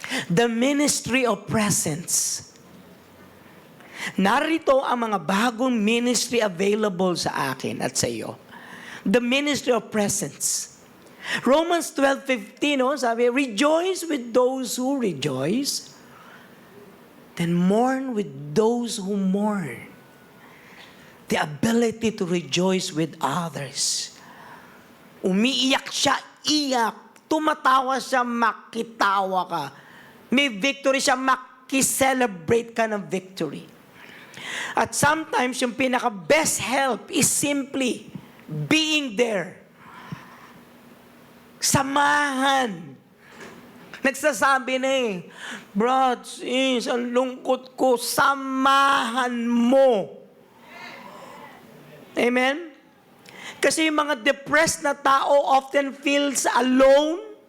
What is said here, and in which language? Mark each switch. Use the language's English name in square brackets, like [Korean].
[English] The ministry of presence. [Filipino] Narito ang mga bagong ministry available sa akin at sa iyo. [English] The ministry of presence. Romans 12:15, sabi, rejoice with those who rejoice, then mourn with those who mourn. The ability to rejoice with others. [Filipino] Umiiyak siya, iyak. Tumatawa siya, makitawa ka. May victory siya, makiselebrate ka ng victory. [English] At sometimes, [Filipino] yung pinaka-best [English] help is simply being there. [Filipino] Samahan. Nagsasabi na Brad, sis, ang lungkot ko, samahan mo. Amen? Kasi yung mga depressed na tao [English] often feels alone.